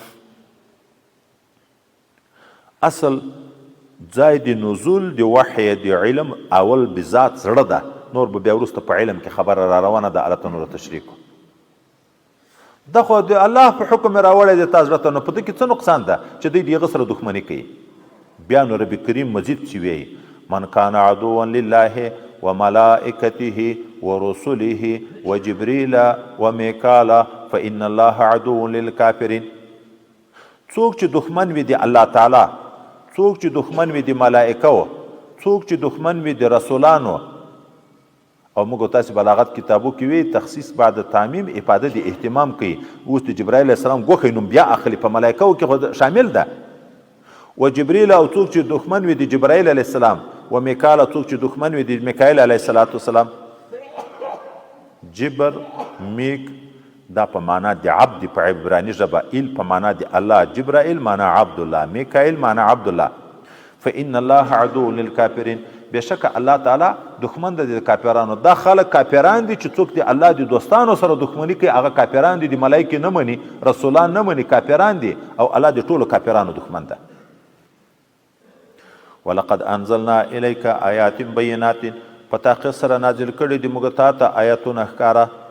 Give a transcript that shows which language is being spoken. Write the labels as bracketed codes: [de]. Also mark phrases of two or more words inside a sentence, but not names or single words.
[ps] اصل ځای د نزول د وحی د علم اول بذات زړه ده، نور به بیا وروسته په علم کې خبره را روانه ده، الله ته نور تشریح کو. دا خو د الله په حکم راوړی دی تا زړه ته، نو په دې کې څه نقصان ده چې دوی د هغه سره دښمني کوي؟ بیا نو رب کریم مزید چې وایي [ar] من کان عدوا لله وملائکته ورسله وجبریل ومیکال فان الله عدو للکافرین. [ps] څوک چې دښمن وي د الله تعالی، څوک چې دښمن وي د ملائکو، څوک چې دښمن وي د رسولانو. او موږ تاسو بلاغت کتابو کې وی [ar] تخصیص بعد تعمیم [ps] افاده د اهتمام کوي. اوس د جبرائیل علیه السلام ګوښی نوم بیا اخلي، په ملائکو کې خو شامل ده. و جبریل او څوک چې دښمن وي د جبرائیل علیه السلام، و میکال څوک چې دښمن وي د میکایل علیه السلام. جبر میک دا په معنا د عبد په عبرانی ژبه، ایل په معنا د الله، جبرائیل معنا عبد الله، میکایل معنا عبد الله. [ar] فان الله عدو للکافرین، [ps] بېشکه الله تعالی دښمن د کافرانو. دا خلک کافران دي چې څوک د الله د دوستانو سره دښمني کوي هغه کافران دي، د ملایکې نه مني، رسولان نه مني، کافران دي او الله د ټولو کافرانو دښمن ده. [ar] ولقد انزلنا الیک آیات بینات، [ps] په تحقیق سره نازل کړي دي موږ تا ته آیاتونه ښکاره.